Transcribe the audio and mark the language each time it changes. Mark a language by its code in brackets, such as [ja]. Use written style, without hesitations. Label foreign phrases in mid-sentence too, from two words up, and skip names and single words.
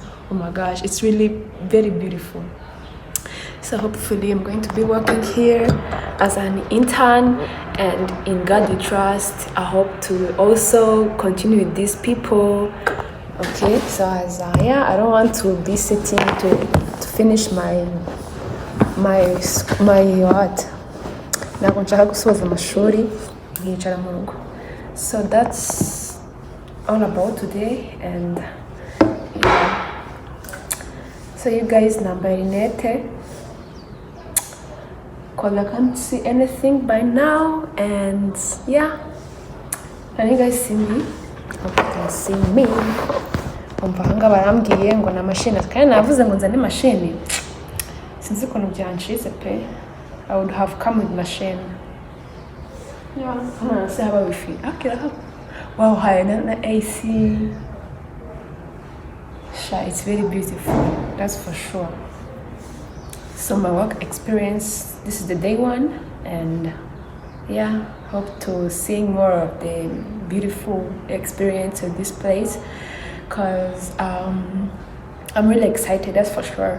[en] Oh my gosh, it's really very beautiful. So hopefully I'm going to be working here as an intern, and in God we trust, I hope to also continue with these people. Okay, so as yeah, I don't want to be sitting to finish my what, [rw] ntabwo nshaka gusoza amashuri nkicara mu rugo. [en] So that's all about today, and yeah. So you guys, [rw] nambaye rinete [en] because I can't see anything by now, and yeah, Can you guys see me? Okay, you can see me. [rw] Umva ahangaha barambwiye ngo na machine kandi navuze ngo nzane machine. Sinzi ukuntu byancitse pe. [en] I would have come with machine. Yeah, see how we feel. Okay, wow, hi, na AC. It's very beautiful, that's for sure. So my work experience, this is the day one, and yeah, hope to see more of the beautiful experience of this place, because I'm really excited, that's for sure.